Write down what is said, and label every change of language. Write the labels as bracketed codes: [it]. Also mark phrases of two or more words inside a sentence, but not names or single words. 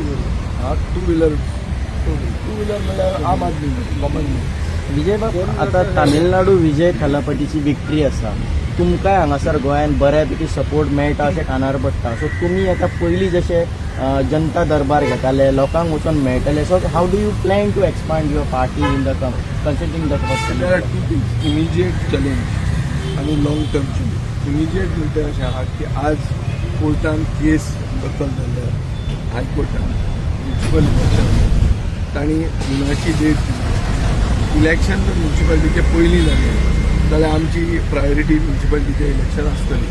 [en] two wheeler [kok] म्हणल्यार आम आदमी कॉमन. विजय बाब, आता तामिळनाडू विजय थालापतीची विक्ट्री आसा, तुमकां हांगासर गोंयांत बऱ्यापैकी सपोर्ट मेळटा अशें कानार पडटा. [en] सो [kok] तुमी आतां पयलीं जशे जनता दरबार घेताले, लोकांक वचून मेळटले, [en] so how do you plan to expand your party in the considering the there are two things, immediate challenge आणि long term challenge. [kok] इमिजिएट म्हणजे अशें आहा की आज कोर्टान केस दाखल जाल्या, हायकोर्टान [en] municipal election [kok] तांणी जुनाची डेट दिली. इलेक्शन जर म्युन्सिपालिटीचे पयलीं जालें जाल्यार आमची प्रायोरिटी म्युन्सिपालिटीचें इलेक्शन आसतली.